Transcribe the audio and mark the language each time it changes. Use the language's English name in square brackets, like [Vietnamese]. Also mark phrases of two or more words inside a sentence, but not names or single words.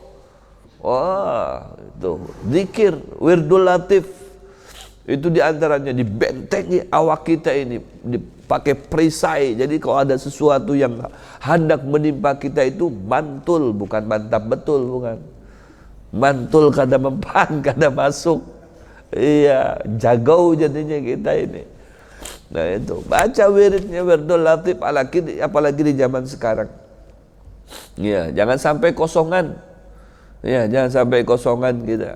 [Indonesian] Wah, itu zikir wirdul latif itu diantaranya dibentengi awak kita ini, dipakai perisai. Jadi kalau ada sesuatu yang hendak menimpa kita itu mantul, bukan mantap betul, bukan mantul, [Banjar] kada mempan, kada masuk. Iya, jagau jadinya kita ini. [Indonesian] Nah itu, baca wiridnya wirdul latif, apalagi di zaman sekarang. Ya, jangan sampai kosongan. Ya, jangan sampai kosongan kita.